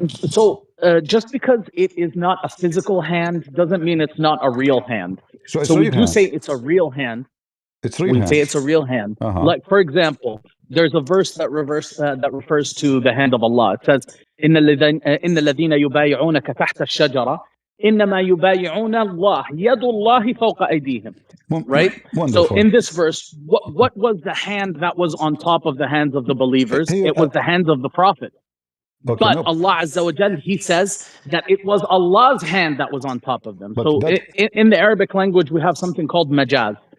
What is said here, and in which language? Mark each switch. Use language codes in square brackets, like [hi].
[en] So just because it is not a physical hand doesn't mean it's not a real hand. So we do say it's a real hand. It's real. We say it's a real hand. Like, for example, there's a verse that refers to the hand of Allah. It says, [ar] إِنَّ الَّذِينَ يُبَايِعُونَكَ تَحْتَ الشَّجَرَةِ إنما يبايعون الله يد الله فوق أيديهم. [en] Right? Wonderful. So in this verse, what was the hand that was on top of the hands of the believers? It was the hands of the Prophet. Okay, But Allah Azza wa Jal, He says that it was Allah's hand that was on top of them. But So that- in the Arabic language, we have something called majaz,